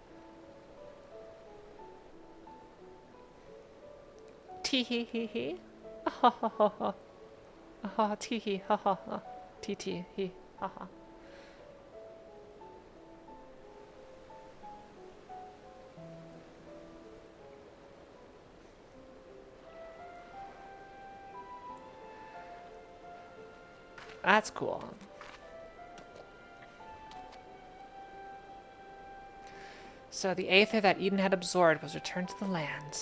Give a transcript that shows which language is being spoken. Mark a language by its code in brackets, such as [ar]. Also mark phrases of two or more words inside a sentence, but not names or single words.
[en] Tee hee hee hee. Ha ha ha ha. Ha tee hee ha ha ha. Tee tee hee ha ha. That's cool. So the aether that Eden had absorbed was returned to the lands.